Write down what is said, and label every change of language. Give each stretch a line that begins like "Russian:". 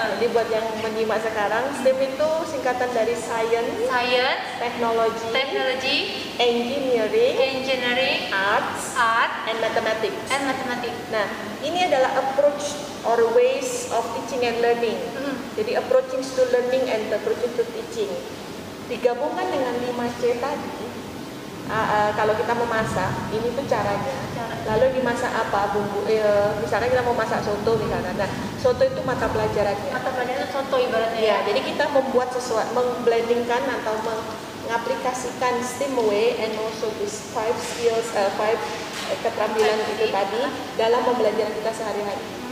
Indonesian: Jadi buat yang menyimak sekarang, STEAM itu singkatan dari
English: Science, Technology, Engineering, Arts, and Mathematics.
Indonesian: Nah, ini adalah
English: approach or ways of teaching and learning.
Indonesian: Jadi
English: approaching to learning and approaching to teaching.
Indonesian: Digabungkan dengan 5C tadi, kalau kita memasak, ini tuh caranya. Lalu dimasak apa bumbu? Misalnya kita mau masak soto misalnya. Nah, soto itu mata pelajarannya. Mata pelajaran itu soto ibaratnya. Ya, jadi kita membuat sesuatu, memblendingkan atau mengaplikasikan
English: STEAM way and also these 5 skills,
Indonesian: 5 keterampilan itu tadi dalam pembelajaran kita sehari-hari.